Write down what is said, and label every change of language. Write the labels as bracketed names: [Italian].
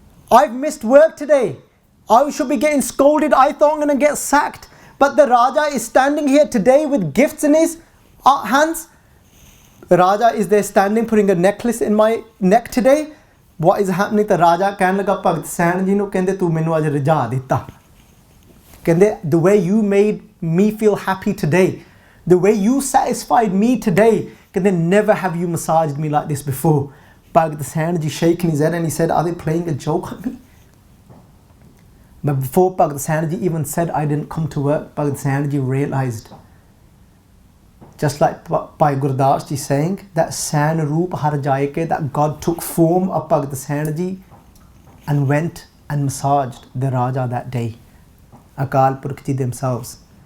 [English] I've missed work today. I should be getting scolded. I thought I'm going to get sacked. But the Raja is standing here today with gifts in his hands. The Raja is there standing, putting a necklace in my neck today. What is happening? [Punjabi] The Raja [Hindi] कहने लगा [Punjabi] Bhagat Sain Ji ਨੂੰ, कहंदे तू मैनू अज रजा दिता. कहंदे [English] the way you made me feel happy today, the way you satisfied me today, कहंदे never have you massaged me like this before. Bhagat Sain Ji shaking his head and he said, are they playing a joke on me? But before Bhagat Sain Ji even said, I didn't come to work, Bhagat Sain Ji realized, just like Bhai Gurdas Ji saying, that Sain Roop Har Jaike, that God took form of Bhagat Sain Ji and went and massaged the Raja that day, Akal Purkh Ji themselves.